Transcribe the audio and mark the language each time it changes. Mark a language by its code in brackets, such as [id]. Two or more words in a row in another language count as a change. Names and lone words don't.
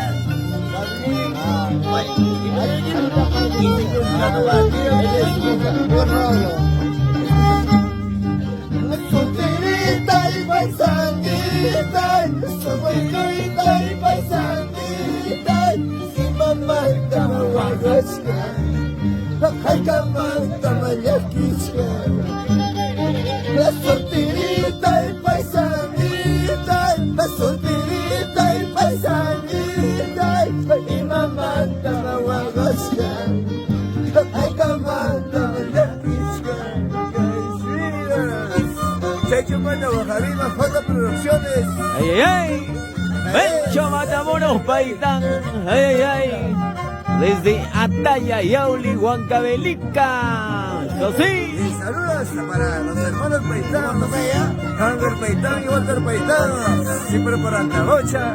[es] Solterita y paisanita, solterita y paisanita, si mamá estaba guagasca, [qu] ay camanta mayaquisca. [es] La solterita y paisanita, la solterita y paisanita, y mamá estaba guagasca, [qu] ay camanta mayaquisca. [es] Checho Mata Guajarima, J Producciones. Ay, ay, ay. Melcho Matamoros, Paitán. Ay, ay, ay. Desde Ataya, Yauli, Huancavelica. Eso sí. Y saludos para los hermanos Paitán, Hanger Paitán y Walter Paitán, siempre para Antagocha.